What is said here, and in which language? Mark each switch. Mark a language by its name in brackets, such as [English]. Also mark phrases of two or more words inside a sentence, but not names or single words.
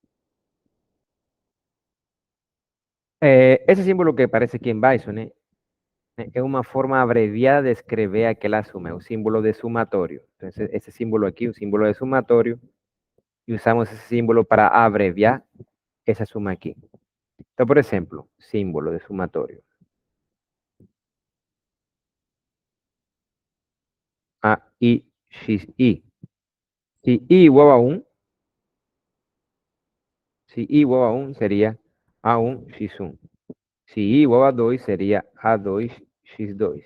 [Portuguese] Esse símbolo que aparece aqui embaixo, né? É uma forma abreviada de escrever aquela suma. É um símbolo de sumatório. Então, esse símbolo aqui, um símbolo de sumatório. E usamos esse símbolo para abreviar essa suma aqui. Então, por exemplo, símbolo de sumatório. A, I, X, I. [Spanish] Si I igual a 1, si I igual a 1 sería A1, X1. Si I igual a 2 sería A2, X2.